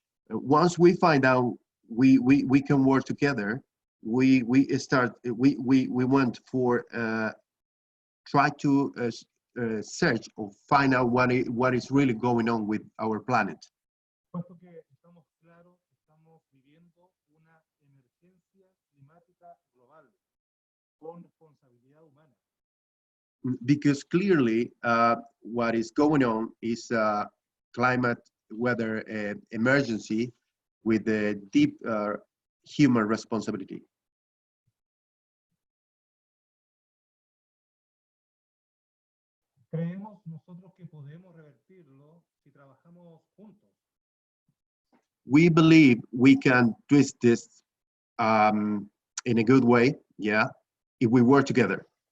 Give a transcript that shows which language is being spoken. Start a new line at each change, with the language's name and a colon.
English: Once we find out we can work together, we went for try to search or find out what is really going on with our planet.
Spanish: Puesto que estamos claros, estamos viviendo una emergencia climática global. con responsabilidad humana.
English: Because clearly what is going on is climate weather emergency with a deep human responsibility.
Spanish: Creemos nosotros que podemos revertirlo si trabajamos juntos.
English: We believe we can twist this in a good way, yeah, if we work together.